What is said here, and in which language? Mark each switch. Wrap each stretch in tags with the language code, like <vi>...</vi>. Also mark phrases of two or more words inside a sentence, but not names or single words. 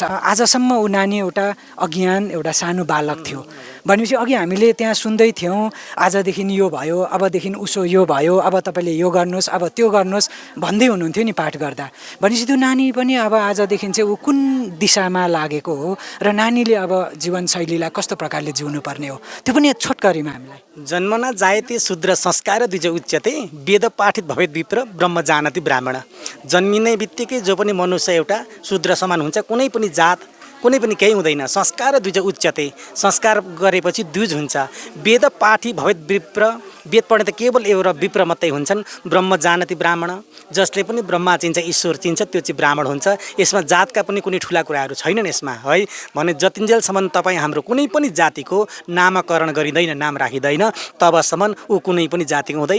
<ne>आजसम्म ऊ नानी एउटा अज्ञान एउटा सानो बालक थियो भनेपछि अघि हामीले त्यहाँ सुन्दै थियौँ आजदेखि यो भयो, अबदेखि उसो यो भयो, अब तपाईँले यो गर्नुहोस्, अब त्यो गर्नुहोस् भन्दै हुनुहुन्थ्यो नि पाठ गर्दा। भनेपछि त्यो नानी पनि अब आजदेखि चाहिँ ऊ कुन दिशामा लागेको हो र नानीले अब जीवनशैलीलाई कस्तो प्रकारले जिउनु पर्ने हो त्यो पनि छोटकरीमा हामीलाई।</ne> <sa>जन्मना जायते शूद्र संस्कार द्विज उच्यते वेद पाठित भवेत् विप्र ब्रह्म जानति ब्राह्मण।</sa> <ne>जन्मिने बित्तिकै जो पनि मनुष्य एउटा शूद्र समान हुन्छ। कुनै पनि जात कुनै पनि केही हुँदैन।</ne> <sa>संस्कार द्विज उच्यते,</sa> <ne>संस्कार गरेपछि द्विज हुन्छ।</ne> <sa>वेद पाठी भवेत् विप्र,</sa> <ne>वेद पढ्ने त केवल एउटा विप्र मात्रै हुन्छन्।</ne> <sa>ब्रह्म जानति ब्राह्मण,</sa> <ne>जसले पनि ब्रह्मा चिन्छ ईश्वर चिन्छ त्यो चाहिँ ब्राह्मण हुन्छ। यसमा जातका पनि कुनै ठुला कुराहरू छैनन् यसमा है। भने जतिन्जेलसम्म तपाईँ हाम्रो कुनै पनि जातिको नामकरण गरिँदैन, नाम राखिँदैन, तबसम्म ऊ कुनै पनि जातिको हुँदैन।</ne>